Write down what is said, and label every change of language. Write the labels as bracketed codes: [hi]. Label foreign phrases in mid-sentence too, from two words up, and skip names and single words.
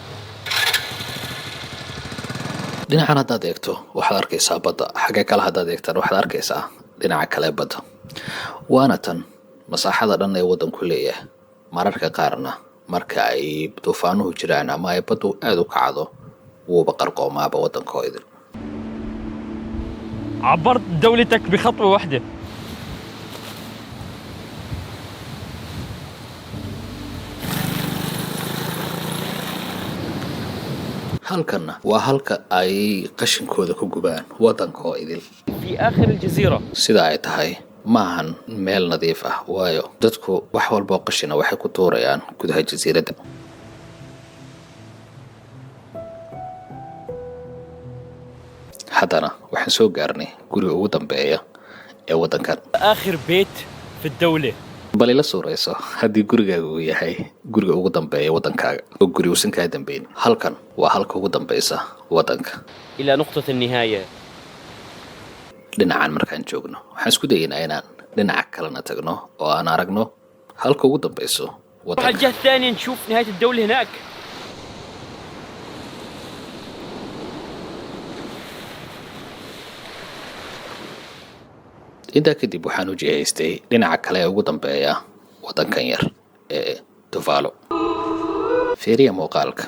[so] dhinacan haddaad eegto waxaad arkaysaa badda, xagga kale haddaad eegtaan waxaad arkaysaa dhinaca kale badda. waana tan masaaxada dhan ee waddanku leeyahay. mararka qaarna marka ay duufaanuhu jiraan ama ay baddu aad u kacdo wuuba qarqoomaaba waddankoo idin. [ar] عبرت دولتك بخطوة واحدة. [so] halkanna waa halka ay qashinkooda ku gubaan waddankoo idil. [ar] في آخر الجزيرة. [so] sida ay tahay maahan meel nadiif ah, waayo dadku wax walboo qashina waxay ku tuurayaan gudaha jasiiradda. haddana waxaan soo gaarnay guriga ugu dambeeya ee waddankan. [ar] آخر بيت في الدولة. [so] bal ila suurayso haddii gurigaaga uu yahay guriga ugu dambeeya waddankaaga oo guri uusan kaa dambayn. halkan waa halka ugu dambaysa waddanka. [ar] إلى نقطة النهاية. [so] dhinacan markaan joogno waxaan isku dayaynaa inaan dhinaca kalena tagno oo aan aragno halka ugu dambayso [ar] على [so] waddanka. [ar] الجهة الثانية نشوف نهاية الدولة هناك. [so] intaa kadib waxaan u jihaystay dhinaca kale ee ugu dambeeya waddankan yar ee Tuvalu. fiiriya muuqaalka.